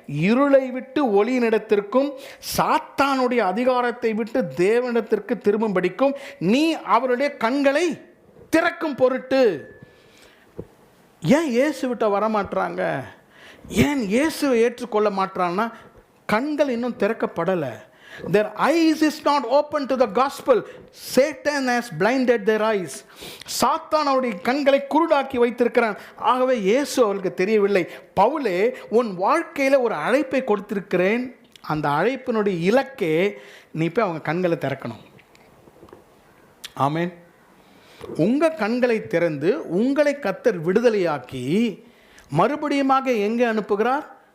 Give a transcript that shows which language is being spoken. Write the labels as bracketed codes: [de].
[ta] இருளை விட்டு ஒளியினிடத்திற்கும் சாத்தானுடைய அதிகாரத்தை விட்டு தேவனிடத்திற்கு திரும்பும்படிக்கும் நீ அவருடைய கண்களை திறக்கும் பொருட்டு. ஏன் இயேசு விட்ட வரமாட்டுறாங்க? ஏன் இயேசுவை ஏற்றுக்கொள்ள மாட்டாங்கன்னா கண்கள் இன்னும் திறக்கப்படலை. [en] Their eyes is not open to the gospel. Satan has blinded their eyes. [ta] சாத்தான் அவருடைய கண்களை குருடாக்கி வைத்திருக்கிறான். ஆகவே இயேசு அவருக்கு தெரியவில்லை. பவுலே, உன் வாழ்க்கையில் ஒரு அழைப்பை கொடுத்திருக்கிறேன், அந்த அழைப்பினுடைய இலக்கே நீ போய் அவங்க கண்களை திறக்கணும். ஆமென். உங்கள் கண்களை திறந்து உங்களை கர்த்தர் விடுதலையாக்கி மறுபடியுமாக எங்கே அனுப்புகிறார்?